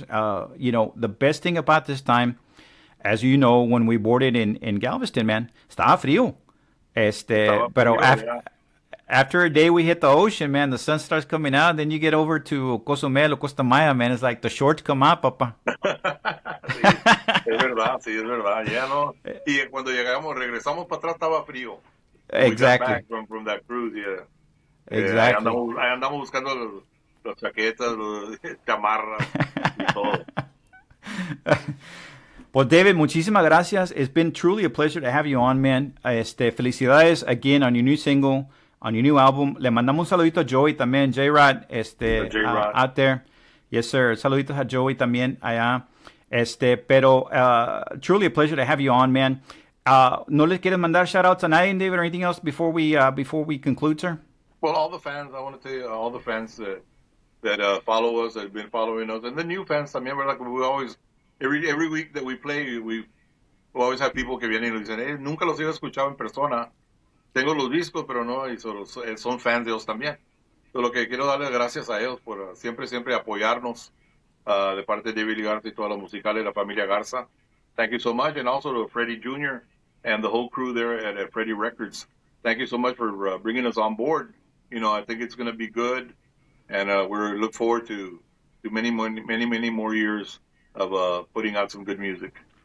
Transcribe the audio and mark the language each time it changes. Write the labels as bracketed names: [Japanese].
[English] The best thing about this time, as you know, when we boarded in Galveston, man, [Spanish] estaba frío. Estaba Pero [English] frío, yeah. after a day we hit the ocean, man, the sun starts coming out. Then you get over to Cozumel or Costa Maya, man. It's like the shorts come out, papa. [Spanish] Sí, es verdad, ya no. Y cuando regresamos para atrás estaba frío. [English] Exactly. We got back from that cruise, yeah. Exactly. [Spanish] Ahí andamos buscando las chaquetas, los chamarras y todo. Well, David, muchísimas gracias. [English] It's been truly a pleasure to have you on, man. Felicidades again on your new single, on your new album. [Spanish] Le mandamos un saludito a Joey también, J-Rod, [English] J-Rod. out there. Yes, sir. [Spanish] Saluditos a Joey también allá. [English] Pero truly a pleasure to have you on, man. [Spanish] ¿No le quieres mandar shout-outs a nadie, David, [English] or anything else before we conclude, sir? Well, all the fans, I want to tell you, all the fans that follow us, that have been following us, and the new fans también, ¿verdad? We always, every week that we play, we always have people [Spanish] que vienen y dicen, nunca los he escuchado en persona. Tengo los discos, pero no, y son fans de ellos también. Entonces, lo que quiero darles gracias a ellos por siempre apoyarnos de parte de David Garza y todas las musicales, la familia Garza. [English] Thank you so much, and also to Freddie Jr. and the whole crew there at Freddie Records. Thank you so much for bringing us on board. I think it's going to be good, and we look forward to many more years of putting out some good music.